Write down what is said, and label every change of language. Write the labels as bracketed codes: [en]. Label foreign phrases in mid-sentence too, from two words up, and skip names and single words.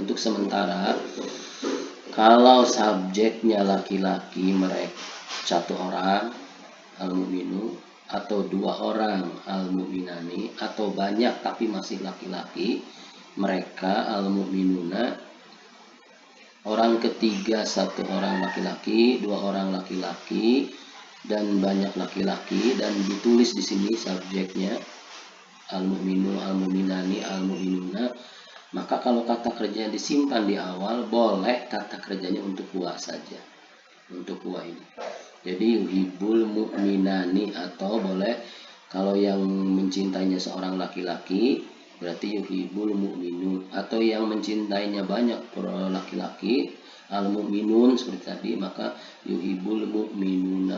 [id] Untuk sementara, kalau subjeknya laki-laki mereka satu orang al-mu'minu, atau dua orang al-mu'minani, atau banyak tapi masih laki-laki mereka al-mu'minuna, orang ketiga satu orang laki-laki, dua orang laki-laki, dan banyak laki-laki, dan ditulis di sini subjeknya al-mu'minu, al-mu'minani, al-mu'minuna. Maka kalau kata kerja disimpan di awal, boleh kata kerjanya untuk huwa saja, untuk huwa ini. Jadi [ar] يحب المؤمنان, [id] atau boleh kalau yang mencintainya seorang laki-laki berarti [ar] يحب المؤمنون, [id] atau yang mencintainya banyak laki-laki al-mu'minun seperti tadi, maka [ar] يحب المؤمنون.